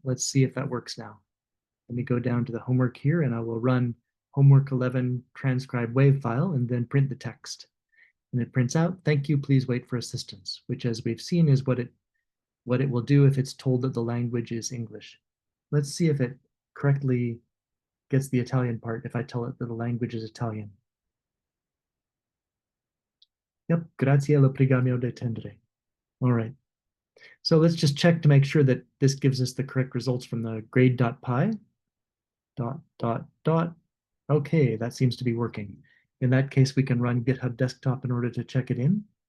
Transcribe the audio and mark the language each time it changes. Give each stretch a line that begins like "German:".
English: Let's see if that works now. Let me go down to the homework here and I will run homework 11 transcribe wave file and then print the text. And it prints out, thank you, please wait for assistance, which as we've seen is what it will do if it's told that the language is English. Let's see if it correctly gets the Italian part if I tell it that the language is Italian. Yep,
Italian: grazie, lo preghiamo di attendere.
English: All right. So let's just check to make sure that this gives us the correct results from the grade.py. ... Okay, that seems to be working. In that case, we can run GitHub Desktop in order to check it in.